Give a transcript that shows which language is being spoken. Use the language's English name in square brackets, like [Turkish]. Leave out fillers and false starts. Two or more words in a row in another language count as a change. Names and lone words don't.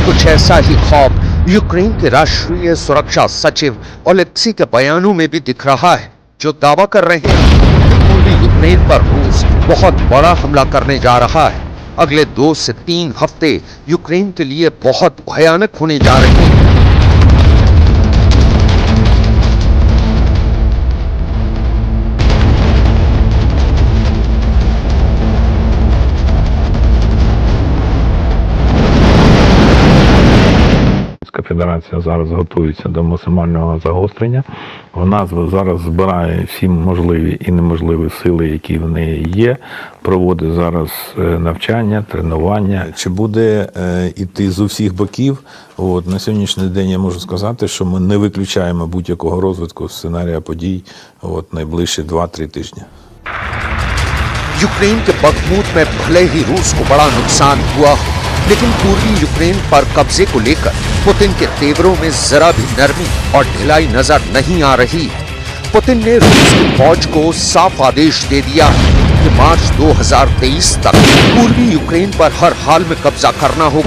[Hindi] कुछ ऐसा ही खौफ यूक्रेन के राष्ट्रीय सुरक्षा सचिव ओलेक्सी के बयानों में भी दिख रहा है, जो दावा कर रहे हैं कि पूर्वी यूक्रेन पर रूस बहुत बड़ा हमला करने जा रहा है। अगले 2 से 3 हफ्ते यूक्रेन के लिए बहुत भयानक होने जा रहे हैं। [Ukrainian] Федерація зараз готується до максимального загострення. Вона зараз збирає всі можливі і неможливі сили, які в неї є. Проводить зараз навчання, тренування. Чи буде іти з усіх боків? На сьогоднішній день я можу сказати, що ми не виключаємо будь-якого розвитку сценарія подій найближчі 2-3 тижні. [Hindi] यूक्रेन के बखमूत में भले ही रूस को बड़ा नुकसान हुआ हो, लेकिन पूर्वी यूक्रेन पर कब्जे को लेकर पुतिन के तेवरों में जरा भी नरमी और ढिलाई नजर नहीं आ रही है। पुतिन ने रूस की फौज को साफ आदेश दे दिया है कि मार्च 2023 तक पूर्वी यूक्रेन पर हर हाल में कब्जा करना होगा।